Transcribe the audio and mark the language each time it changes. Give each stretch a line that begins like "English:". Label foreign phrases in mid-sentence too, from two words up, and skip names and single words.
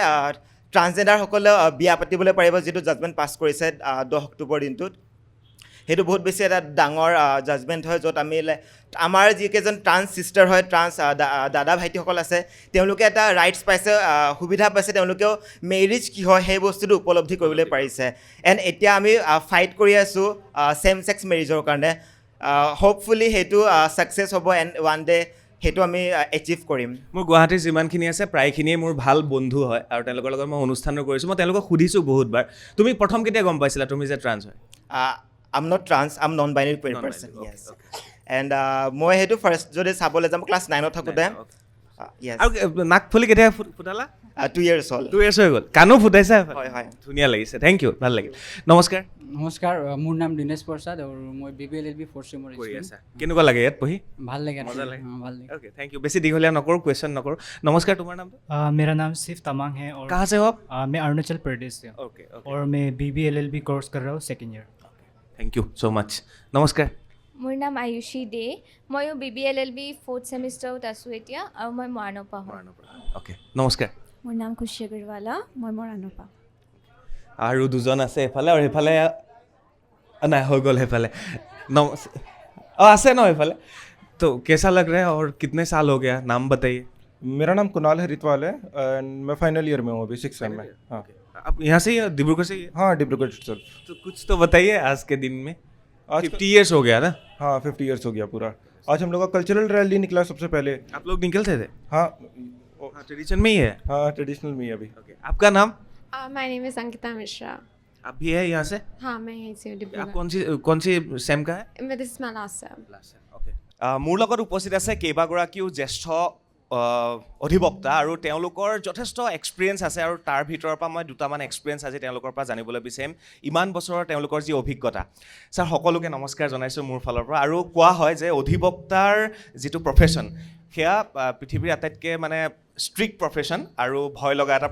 Assamese: ট্ৰান্সজেণ্ডাৰসকলে বিয়া পাতিবলৈ পাৰিব যিটো জাজমেণ্ট পাছ কৰিছে 10 অক্টোবৰ দিনটোত সেইটো বহুত বেছি এটা ডাঙৰ জাজমেণ্ট হয় য'ত আমি আমাৰ যিকেইজন
English: trans sister
Assamese: হয় ট্ৰান্স দাদা ভাইটিসকল আছে তেওঁলোকে এটা ৰাইটছ পাইছে সুবিধা পাইছে তেওঁলোকেও মেৰিজ কি হয় সেই বস্তুটো উপলব্ধি কৰিবলৈ পাৰিছে এণ্ড এতিয়া আমি ফাইট কৰি আছোঁ
English: same sex marriage
Assamese: কাৰণে হোপফুলি সেইটো ছাকচেছ হ'ব
English: and one day
Assamese: সেইটো আমি এচিভ কৰিম মোৰ গুৱাহাটীৰ যিমানখিনি আছে প্ৰায়খিনিয়ে মোৰ ভাল বন্ধু হয় আৰু তেওঁলোকৰ লগত মই অনুষ্ঠানো কৰিছোঁ মই তেওঁলোকক সুধিছোঁ বহুতবাৰ তুমি প্ৰথম কেতিয়া গম পাইছিলা তুমি যে ট্ৰান্স হয়
English: I'm not trans, I'm non-binary person, yes.
Assamese: And মই সেইটো ফাৰ্ষ্ট যদি চাবলৈ যাম ক্লাছ 9ত থাকোঁতে আৰু নাক ফুলি কেতিয়া ফুটালা 2 years হ'ল 2 years হৈ গ'ল কাণো ফুটাইছা হয় হয় ধুনীয়া লাগিছে
English: thank you
Assamese: ভাল লাগিল নমস্কাৰ মোৰ নাম দিনেশ প্ৰসাদ আৰু মই BBLLB 4th চেমৰ কৰি আছা কেনেকুৱা লাগে ইয়াত পঢ়ি ভাল লাগে মজা লাগে ভাল লাগে
English: okay thank you
Assamese: বেছি দীঘলীয়া নকৰো কুৱেশ্বন নকৰো
Hindi: नमस्कार तुम्हारा नाम मेरा नाम सिफ तमांग है और कहाँ से हो आप मैं अरुणाचल प्रदेश से ओके और मैं BBLLB कोर्स कर रहा हूँ 2nd year
English: thank you so much नमस्कार
Assamese: মোৰ নাম আয়ুষী দে ময়ো BBLLB 4th চেমিষ্টাৰত আছোঁ এতিয়া আৰু মই মৰাণৰপৰা হয়
Hindi: ओके नमस्कार
Assamese: মোৰ নাম খুশী আগৰৱালা মই মৰাণৰপৰা আৰু দুজন আছে এফালে আৰু এফালে নাই হৈ গ'ল এফালে আছে ন
Hindi: एफाले तो कैसा लग रहा है और कितने साल हो गया नाम बताइए मेरा नाम कुणाल हरितवाल है एंड मैं
English: final year
Hindi: में हूँ अभी 6th सेम में हाँ आप यहाँ से ही डिब्रूगढ़ से ही हाँ डिब्रूगढ़ सर तो कुछ तो बताइए आज के दिन में आज 50 ईयर्स हो गया ना हाँ 50 ईयर्स हो गया पूरा आज हम लोग का कल्चरल रैली निकला सबसे पहले आप लोग निकलते थे हाँ ट्रेडिशन में ही है हाँ ट्रेडिशनल में ही अभी आपका नाम
English: my name is Ankita Mishra
Hindi: आप भी है यहाँ से हाँ मैं यहीं से आप कौन सी सेम का है
English: this is my last sem
Assamese: মোৰ লগত উপস্থিত আছে কেইবাগৰাকীও জ্যেষ্ঠ অধিবক্তা আৰু তেওঁলোকৰ যথেষ্ট এক্সপিৰিয়েঞ্চ আছে আৰু তাৰ ভিতৰৰ পৰা মই দুটামান এক্সপিৰিয়েঞ্চ আজি তেওঁলোকৰ পৰা জানিবলৈ বিচাৰিম ইমান বছৰৰ তেওঁলোকৰ যি অভিজ্ঞতা ছাৰ সকলোকে নমস্কাৰ জনাইছোঁ মোৰ ফালৰ পৰা আৰু কোৱা হয় যে অধিবক্তাৰ যিটো প্ৰফেশ্যন সেয়া পৃথিৱীৰ আটাইতকৈ মানে ষ্ট্ৰিক্ট প্ৰফেশ্যন আৰু ভয় লগা এটা